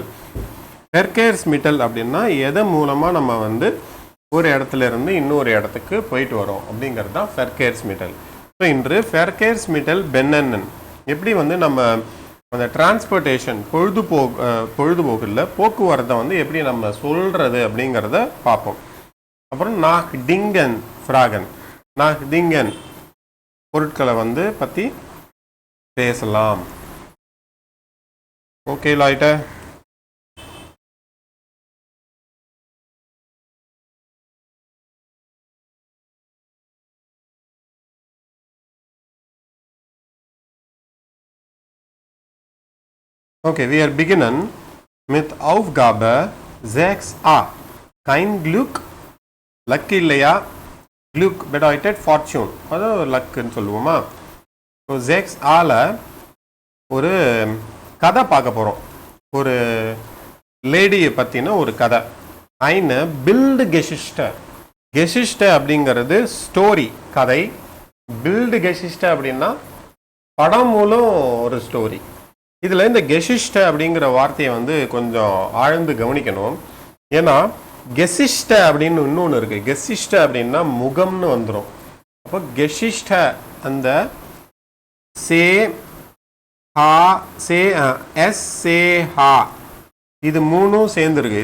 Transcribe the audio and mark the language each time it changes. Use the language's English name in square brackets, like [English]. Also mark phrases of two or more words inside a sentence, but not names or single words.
[Tamil] Verkehrsmittel அப்படின்னா எதன் மூலமாக நம்ம வந்து ஒரு இடத்துல இருந்து இன்னொரு இடத்துக்கு போயிட்டு வரோம் அப்படிங்கிறது தான் Verkehrsmittel. ஸோ இன்று [German] Verkehrsmittel benennen [Tamil] எப்படி வந்து நம்ம அந்த டிரான்ஸ்போர்ட்டேஷன் பொழுதுபோக்கில் போக்குவரத்தை வந்து எப்படி நம்ம சொல்கிறது அப்படிங்கிறத பார்ப்போம். அப்புறம் [German] nach Dingen fragen, nach Dingen [Tamil] பொருட்களை வந்து பற்றி பேசலாம். ஓகே Leute. [German] Okay, wir beginnen mit Aufgabe 6a. Kein Glück, Luck இல்லையா? Glück bedeutet Fortune, [Tamil] அதாவது லக்குன்னு சொல்லுவோமா? ஸோ 6aல ஒரு கதை பார்க்க போகிறோம். ஒரு லேடியை பற்றின ஒரு கதை. [German] eine Bildgeschichte. [Tamil] Geschichte அப்படிங்கிறது ஸ்டோரி, கதை. Bildgeschichte அப்படின்னா படம் மூலம் ஒரு ஸ்டோரி. இதில் இந்த கெசிஷ்ட அப்படிங்கிற வார்த்தையை வந்து கொஞ்சம் ஆழ்ந்து கவனிக்கணும். ஏன்னா கெசிஷ்ட அப்படின்னு இன்னொன்று இருக்குது. கெசிஷ்ட அப்படின்னா முகம்னு வந்துடும். அப்போ கெசிஷ்ட அந்த SCH இது மூணும் சேர்ந்துருக்கு.